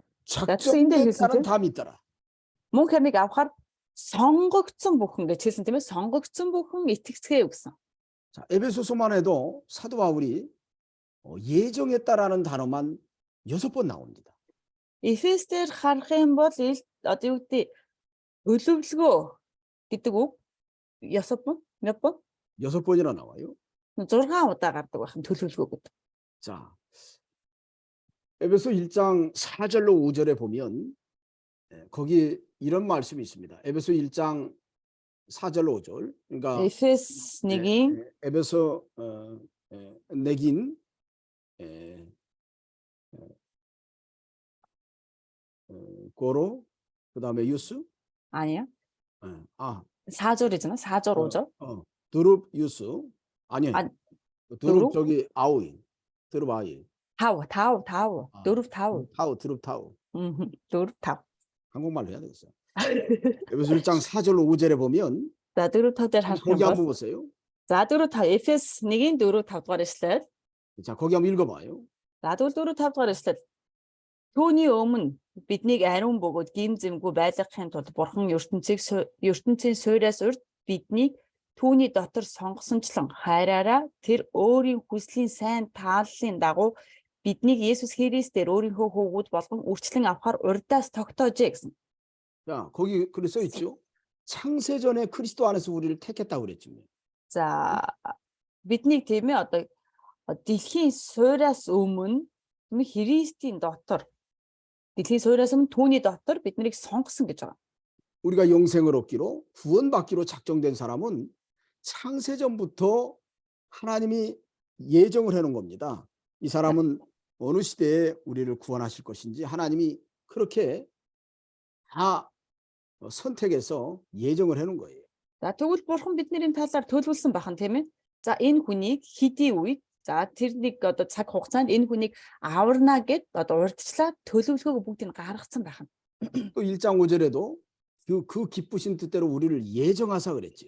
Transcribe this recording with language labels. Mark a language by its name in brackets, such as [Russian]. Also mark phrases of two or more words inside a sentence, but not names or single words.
[Korean] 쓰인데 작정된 자는 있었죠? 다 믿더라. [Mongolian] Мөн хамиг авахар сонгогдсон бүхэн гэж хэлсэн тийм ээ. Сонгогдсон бүхэн итгэцгээе гэсэн. [Korean] 자, 에베소서만 해도 사도 바울이 예정했다라는 단어만 6번 나옵니다. [Mongolian] Эфестер харах юм бол одоо юу гэдэг төлөвлөгөө гэдэг үг 6번? [Korean] 몇 번? 6번이나 나와요. [Mongolian] 6 удаа гардаг байх төлөвлөгөө гэдэг. [Korean] 자, 에베소 1장 4절로 5절에 보면 거기 이런 말씀이 있습니다. 에베소 1장 4절로 5절. 그러니까 [Mongolian] Эфес 1-ийн [Korean] 에베소 내긴 고로 그다음에 유스 아니야. 아 4절이잖아. 4절 5절. 드룹 유스 아니에요. 아, 드룹 드룹? 저기 아우인 드룹 아이 타워. 아, 노르프 타워. 드룹 타우 노르프 타워. 한국말로 해야 되겠어요. 에베소 1장 4절로 5절에 보면 [Mongolian] За 4 5-аар харах юм [Korean] 거기 한번 [Mongolian] бол [Korean] 보세요. [Mongolian] за 4 5 Эфес 1-ийн 4 5 дугаар эшлэл. [Korean] 자, 거기 한번 읽어봐요. [Mongolian] За тэгвэл 4 5 дугаар эшлэл. Түүний өмнө биднийг ариун бөгөөд гимзэмгүй байлгахын тулд Бурхан ертөнцийн суйраас урд биднийг түүний дотор сонгосончлон хайраараа тэр өөрийн хүслийн сайн тааллын дагуу биднийг Есүс Христээр өөрийнхөө хүүгүүд болгон үрчлэн авахар урдаас тогтоожээ гэсэн. [Korean] 자, 거기 그래 써 있죠. 창세전에 그리스도 안에서 우리를 택했다고 그랬죠. За биднийг тийм ээ одоо дэлхийн суйраас өмнө тийм ээ Христийн дотор дэлхийн суйраас өмнө түүний дотор биднийг сонгосон гэж байгаа. 우리가 영생을 얻기로 구원받기로 작정된 사람은 창세전부터 하나님이 예정을 해놓은 겁니다. 이 사람은 어느 시대에 우리를 구원하실 것인지 하나님이 그렇게 다 선택해서 예정을 해놓은 거예요. [Mongolian] За тэгвэл бурхан бидний талаар төлөвлөсөн бахан тийм ээ. За энэ хүнийг хэдий үед за тэрнийг одоо цаг хугацаанд энэ хүнийг аварна гэд одоо урдчлаа төлөвлөгөөг бүгдийг гаргацсан бахан. [Korean] 또 1장 5절에도 그 기쁘신 뜻대로 우리를 예정하사 그랬지.